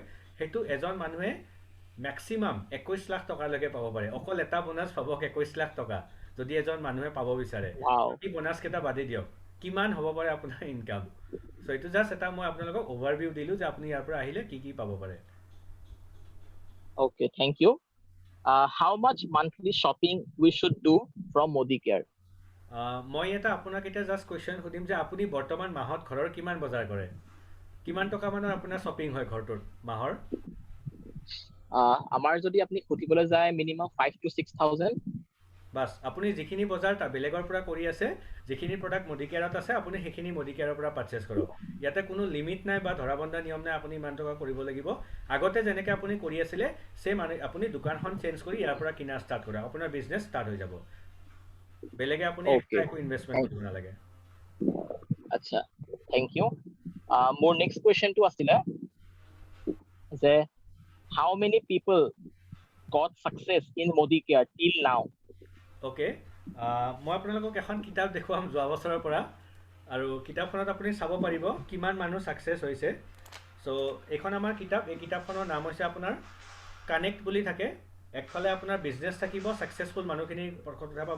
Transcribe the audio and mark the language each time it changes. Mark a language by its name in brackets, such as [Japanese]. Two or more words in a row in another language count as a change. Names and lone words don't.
[Assamese] সেইটো এজন মানুহে মেক্সিমাম 21 লাখ টকালৈকে পাব পাৰে। অকল এটা বোনাছ পাব 21 লাখ টকা যদি এজন মানুহে পাব বিচাৰে। [English] Wow. [Assamese] এই বোনাছকেইটা বাদে দিয়ক, কিমান হ'ব পাৰে আপোনাৰ ইনকাম। চ' এইটো জাষ্ট এটা মই আপোনালোকক অভাৰভিউ দিলোঁ যে আপুনি ইয়াৰ পৰা আহিলে কি কি পাব পাৰে। [English] Okay, thank you. How much monthly shopping we should do from Modi Care? [Assamese] মই এটা আপোনাক এতিয়া [English] just question [Assamese] সুধিম যে আপুনি বৰ্তমান মাহত ঘৰৰ কিমান বজাৰ কৰে? কিমান টকা মানৰ আপোনাৰ শ্বপিং হয় ঘৰটোত মাহৰ? আমাৰ যদি আপুনি সুধিবলৈ যায় মিনিমাম 5 to 6,000. বাছ, আপুনি যিখিনি বজাৰ বেলেগৰ পৰা কৰি আছে, যিখিনি প্ৰডাক্ট মোদী কেয়াৰত আছে, আপুনি সেইখিনি মোদী কেয়াৰৰ পৰা পাৰ্চেছ কৰক। ইয়াতে কোনো লিমিট নাই বা ধৰাবন্ধা নিয়ম নাই আপুনি ইমান টকা কৰিব লাগিব। আগতে যেনেকৈ আপুনি কৰি আছিলে ছেম আপুনি দোকানখন চেঞ্জ কৰি ইয়াৰ পৰা কিনা ষ্টাৰ্ট কৰক, আপোনাৰ [English] business start [Assamese] হৈ যাব। বেলেগে আপুনি এক্সট্ৰা একো ইনভেষ্টমেণ্ট কৰিব নালাগে। আচ্ছা, [English] thank you. [Assamese] মোৰ [English] next question [Assamese] আছিলে যে [English] how many people got success in Modi Care till now? [Assamese] অ'কে, মই আপোনালোকক এখন কিতাপ দেখুৱাম যোৱা বছৰৰ পৰা, আৰু কিতাপখনত আপুনি চাব পাৰিব কিমান মানুহ ছাকচেছ হৈছে। চ' এইখন আমাৰ কিতাপ, এই কিতাপখনৰ নাম হৈছে আপোনাৰ কানেক্ট বুলি থাকে। একফালে আপোনাৰ বিজনেছ থাকিব, ছাকচেছফুল মানুহখিনিৰ কথা পাব।